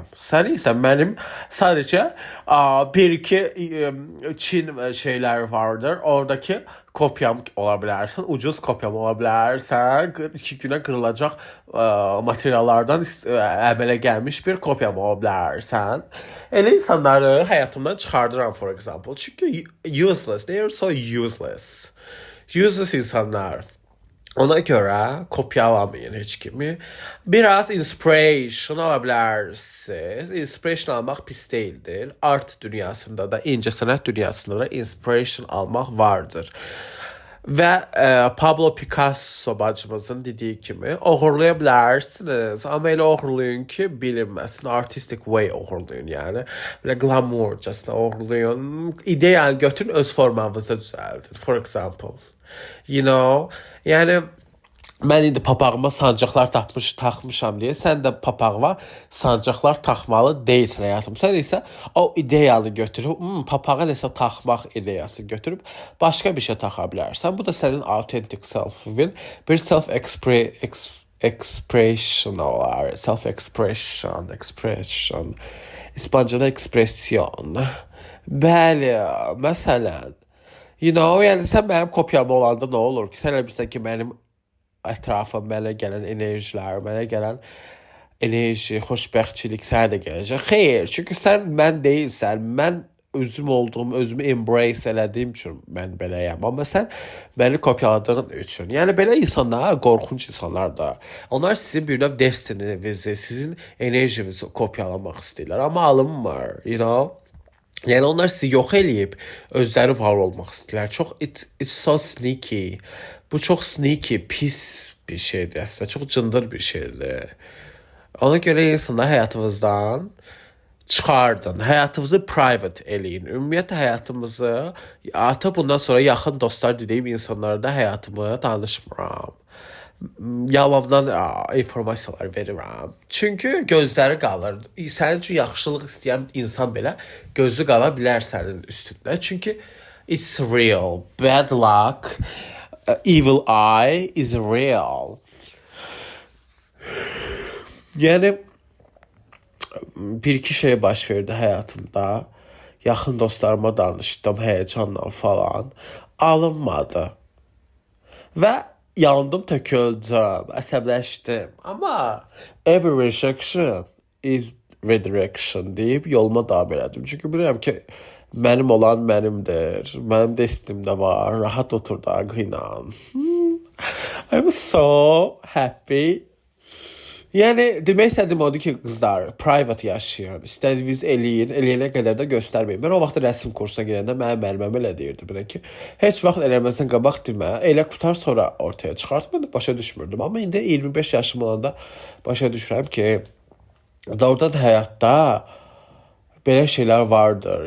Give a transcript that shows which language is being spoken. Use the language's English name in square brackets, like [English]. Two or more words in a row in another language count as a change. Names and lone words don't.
[Azerbaijani] Sən isə mənim sadəcə bir iki Çin şeylər vardır. Oradakı kopyam ola bilərsən, ucuz kopyam ola bilərsən, 2 günə qırılacaq materiallardan əmələ gəlmiş bir kopyam ola bilərsən. Elə insanları həyatımdan çıxardıram, [English] for example. Çünki useless, they are so useless. [Azerbaijani] Useless insanlar. Ona görə kopyalamayın heç kimi. Biraz inspiration alabilirsiniz. Inspiration almaq pis değildir. Art dünyasında da, incəsənət dünyasında da inspiration almaq vardır. Və Pablo Picasso bacımızın dediği kimi oğurlaya bilərsiniz. Amma elə oğurlayın ki, bilinməsin. [English] Artistic way [Azerbaijani] oğurlayın yani. Belə glamourcasına oğurlayın. İdeyanı götürün, öz formanızı düzəldin. [English] For example. You know, [Azerbaijani] yəni mən indi papağıma sancaqlar taxmışam deyə sən də papağıma sancaqlar taxmalı deyilsən həyatım. Sən isə o ideyanı götürüb, papağa nəsə taxmaq ideyası götürüb başqa bir şey taxa bilərsən. Bu da sənin [English] authentic self- [Azerbaijani] in bir expression olar. Expression. İspancada ekspresyon. Bəli, məsələn. [English] You know, [Azerbaijani] yəni sən mənim kopyam olanda nə olur ki? Sən elə bilirsən ki, mənim ətrafım, mənə gələn enerjilər, mənə gələn enerji, xoşbəxtçilik sənə də gələcək. Xeyr, çünki sən mən deyilsən. Mən özüm olduğum, özümü embrace elədiyim üçün mən beləyəm. Amma sən məni kopyaladığın üçün. Yəni belə insanlar, qorxunc insanlar da. Onlar sizin bir növ destininizi, sizin enerjinizi kopyalamaq istəyirlər. Amma alınmır, [English] you know. [Azerbaijani] Yəni onlar sizi yox eləyib özləri var olmaq istəyirlər. [English] Çox it's so sneaky. [Azerbaijani] Bu çox sneaky, pis bir şeydir əslində. Çox cındır bir şeydir. Ona görə insanlar həyatınızdan çıxardın. Həyatınızı private eləyin. Ümumiyyətlə həyatımızı artıq bundan sonra yaxın dostlar dediyim insanlara da həyatımı danışmıram. Yalandan informasiyalar verirəm. Çünki gözləri qalır. Sənin üçün yaxşılıq istəyən insan belə gözü qala bilər sənin üstündə. [English] Çünki it's real. Bad luck, evil eye is real. [Azerbaijani] Yəni bir iki şey baş verdi həyatımda. Yaxın dostlarıma danışdım həyecanla falan. Alınmadı. Və yandım, töküldüm, əsəbləşdim. Amma [English] every rejection is redirection [Azerbaijani] deyib yoluma davam elədim. Çünki bilirəm ki, mənim olan mənimdir. Mənim də istimdə var. Rahat otur da qıynan. [English] I'm so happy. [Azerbaijani] Yəni demək istədim odur ki, qızlar private yaşayın. İstədiyiniz eləyin, eləyənə qədər də göstərməyin. Mən o vaxt rəsm kursuna girəndə mənim müəlliməm elə deyirdi belə ki, heç vaxt eləməsən qabaq demə, elə qutar sonra ortaya çıxart. Mən də başa düşmürdüm. Amma indi 25 yaşım olanda başa düşürəm ki, doğrudan həyatda belə şeylər vardır.